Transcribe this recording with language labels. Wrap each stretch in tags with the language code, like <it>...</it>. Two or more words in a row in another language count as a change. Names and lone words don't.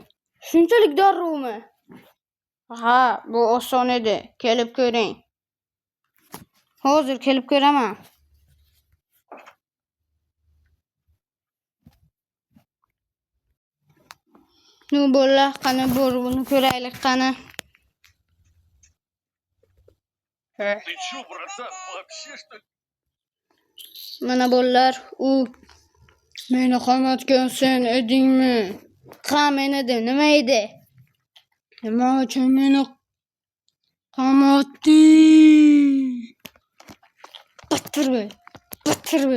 <uz>Shunchalik doruvmi? Ha, bu oson edi. Kelib ko'ring. Hozir kelib ko'raman. Nu bo'llar, qani buni ko'raylik qani.</uz> <ru>Ты чё, братан, вообще что ли?</ru> <uz>Mana bo'llar, u meni qamatgan sen edingmi? Ha, men edim. Nima edi? Nima uchun meni qamatding? Battir bo'l.</uz>